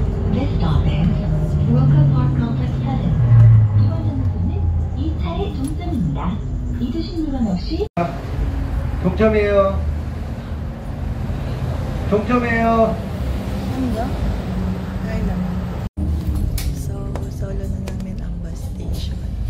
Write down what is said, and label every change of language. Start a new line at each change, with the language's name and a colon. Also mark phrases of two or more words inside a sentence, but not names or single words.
English: This stop is World Park Complex 7.
Korean: 이번 정류소는 2차의 종점입니다. 잊으신 물건 없이 동점이에요. 동점이에요.
Filipino: Ano? Ay lang. So, solo na namin ang
English: bus station.